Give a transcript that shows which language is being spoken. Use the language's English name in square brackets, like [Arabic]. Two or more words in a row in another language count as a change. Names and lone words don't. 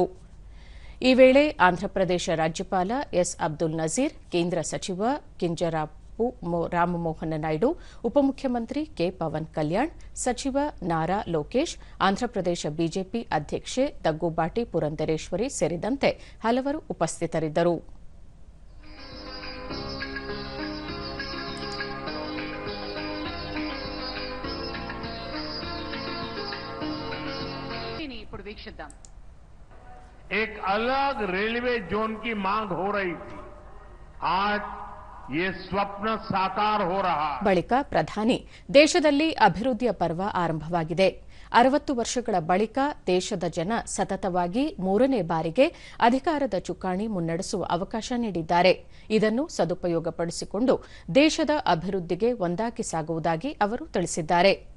[Kannada] ಈ ವೇಳೆ ಆಂಧ್ರಪ್ರದೇಶ ರಾಜ್ಯಪಾಲ ಎಸ್ ಅಬ್ದುಲ್ ನಜೀರ್, ಕೇಂದ್ರ ಸಚಿವ ಕಿಂಜರಾಪು ರಾಮಮೋಹನ್ ನಾಯ್ಡು, ಉಪಮುಖ್ಯಮಂತ್ರಿ ಕೆ ಪವನ್ ಕಲ್ಯಾಣ್, ಸಚಿವ ನಾರಾ ಲೋಕೇಶ್, ಆಂಧ್ರಪ್ರದೇಶ ಬಿಜೆಪಿ ಅಧ್ಯಕ್ಷೆ ದಗ್ಗುಬಾಟಿ ಪುರಂದೇಶ್ವರಿ ಸೇರಿದಂತೆ ಹಲವರು ಉಪಸ್ಥಿತರಿದ್ದರು. [Hindi] एक अलग रेलवे जोन की मांग हो रही थी. आज ये स्वप्न साकार हो रहा. [Kannada] ಬಳಿಕ ಪ್ರಧಾನಿ, ದೇಶದಲ್ಲಿ ಅಭಿವೃದ್ಧಿಯ ಪರ್ವ ಆರಂಭವಾಗಿದೆ. 60 ವರ್ಷಗಳ ಬಳಿಕ ದೇಶದ ಜನ ಸತತವಾಗಿ 3ನೇ ಬಾರಿಗೆ ಅಧಿಕಾರದ ಚುಕ್ಕಾಣಿ ಮುನ್ನಡೆಸುವ ಅವಕಾಶ ನೀಡಿದ್ದಾರೆ. ಇದನ್ನು ಸದುಪಯೋಗಪಡಿಸಿಕೊಂಡು ದೇಶದ ಅಭಿವೃದ್ಧಿಗೆ ಒಂದಾಗಿ ಸಾಗುವುದಾಗಿ ಅವರು ತಿಳಿಸಿದ್ದಾರೆ.